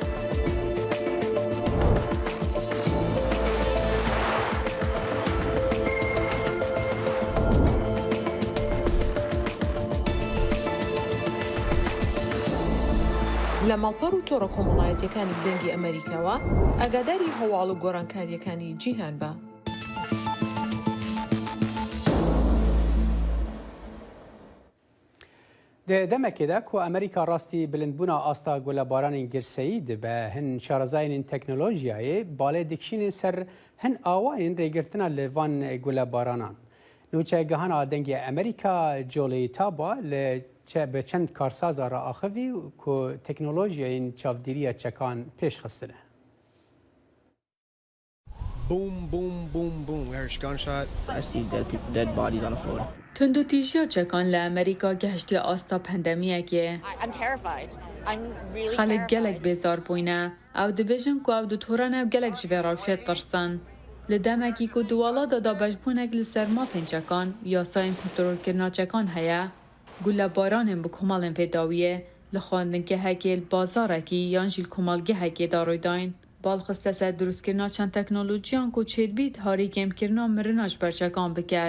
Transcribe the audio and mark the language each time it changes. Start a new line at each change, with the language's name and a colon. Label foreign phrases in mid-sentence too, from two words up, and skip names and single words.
Central Kurdish: لە ماڵپەڕ و تۆڕە کۆمەڵایەتیەکانی دەنگی ئەمریکاوە ئاگاداری هەواڵ و گۆڕانکاریەکانی جیهان بە.
Kurdish: دەمەکێدا کو ئەمریکا ڕاستی بلندبوونا ئاستا گولەبارانین گرسەیی دبە هەن شارەزایین تەکنۆلۆژیایê balê dikişînê ser hin awayên rêgirtina li van gulebaranan. Nûçeygehana dengê Emerîka colê taba li bi çend karsaza re axivî ku teknolojiyên çavdîriya çekan pêşxistine.
English: Boom, boom, boom, boom. We heard gunshot. I see dead bodies on the floor.
Kurdish: تندوتیژیا چکان لە ئەمریکا گەشتی ئاستا پەندەمیەکێ. خەڵک gelek بێزار بووینە ئەو دەبێژن کو ئەو دوتۆرانە gelek ji vê rewşê tirsin. Li demekî ku duwala da dabêjbûnek li ser mafên çekan yasayên kontrolkirina çekan heye, gulebaranên bi komalên vêdawiyê li xwendingehekê li bazarekî yan jî li komalgehekê da rûydayn. Balxiste ser drûstkirina çend teknolojiyan ku çêdbît harî kêmkirina mirina ji ber çekan biket.